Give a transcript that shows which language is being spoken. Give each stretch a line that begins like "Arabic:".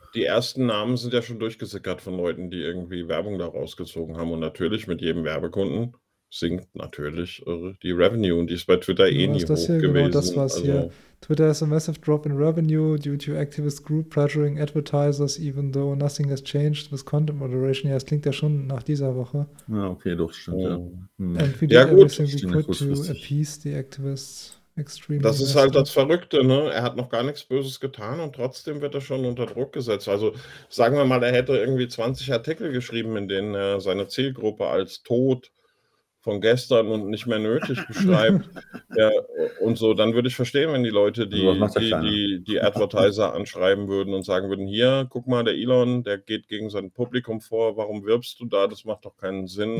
German: Die ersten Namen sind ja schon durchgesickert von Leuten, die irgendwie Werbung daraus gezogen haben. Und natürlich mit jedem Werbekunden sinkt natürlich die Revenue. Und die ist bei Twitter ja, eh nie das hoch hier gewesen. Genau das, was also, hier.
English: Twitter has a massive drop in revenue due to activist group pressuring advertisers, even though nothing has changed with content moderation.
German: Ja, das klingt ja schon nach dieser Woche. Ja, okay, doch, stimmt, ja.
English: And we did everything we could to appease the activists extremely.
German: Das ist halt das Verrückte, ne? Er hat noch gar nichts Böses getan und trotzdem wird er schon unter Druck gesetzt. Also sagen wir mal, er hätte irgendwie 20 Artikel geschrieben, in denen er seine Zielgruppe als tot von gestern und nicht mehr nötig beschreibt, ja, und so, dann würde ich verstehen, wenn die Leute die Advertiser anschreiben würden und sagen würden, hier, guck mal, der Elon, der geht gegen sein Publikum vor, warum wirbst du da, das macht doch keinen Sinn.